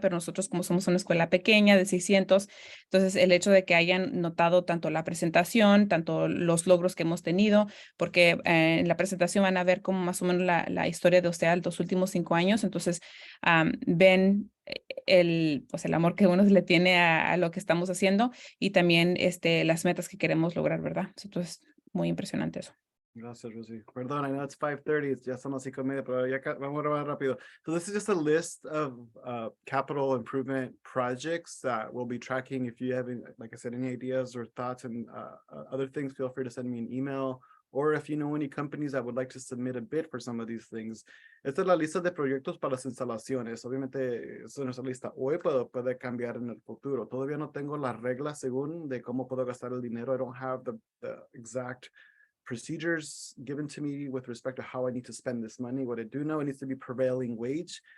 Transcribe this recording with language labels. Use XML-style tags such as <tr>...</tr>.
<es>Pero nosotros, como somos una escuela pequeña de 600, entonces el hecho de que hayan notado tanto la presentación, tanto los logros que hemos tenido, porque en la presentación van a ver como más o menos la historia de OCEAA los últimos 5 años, entonces ven el amor que uno le tiene a lo que estamos haciendo y también las metas que queremos lograr, ¿verdad? Entonces, muy impresionante eso. Gracias, Rosy. Perdón,</es> <en>I know it's 5:30,</en> <es>ya son las 5:30, pero ya vamos a ver rápido.</es> <en>So this is just a list of capital improvement projects that we'll be tracking. If you have, like I said, any ideas or thoughts and other things, feel free to send me an email. Or if you know any companies that would like to submit a bid for some of these things.</en> <es>Esta es la lista de proyectos para las instalaciones. Obviamente, es nuestra lista hoy, puede cambiar en el futuro. Todavía no tengo las reglas según de cómo puedo gastar el dinero.</es> <en>I don't have the exact procedures given to me with respect to how I need to spend this money. What I do know, it needs to be prevailing wage.</en>